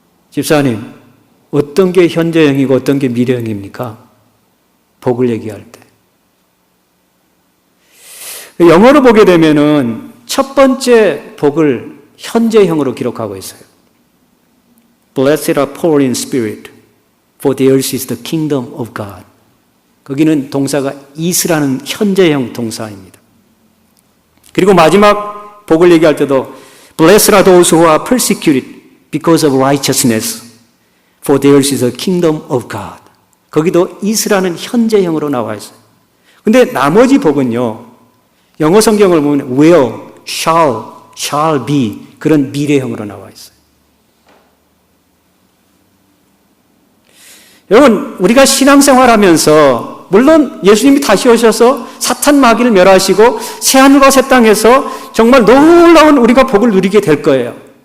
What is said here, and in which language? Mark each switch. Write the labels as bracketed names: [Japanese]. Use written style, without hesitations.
[Korean] 집사님, 어떤 게 현재형이고 어떤 게 미래형입니까? 복을 얘기할 때. 영어로 보게 되면은 첫 번째 복을 현재형으로 기록하고 있어요. [English] Blessed are poor in spirit, for theirs is the kingdom of God. [Korean] 거기는 동사가 is라는 현재형 동사입니다. 그리고 마지막 복을 얘기할 때도 [English] Blessed are those who are persecuted because of righteousness, for theirs is the kingdom of God. [Korean] 거기도 is라는 현재형으로 나와 있어요. 근데 나머지 복은요, 영어 성경을 보면 [English] will, shall be [Korean] 그런 미래형으로 나와 있어요. 여러분, 우리가 신앙생활하면서 물론 예수님이 다시 오셔서 사탄 마귀를 멸하시고 새하늘과 새 땅에서 정말 놀라운 우리가 복을 누리게 될 거예요.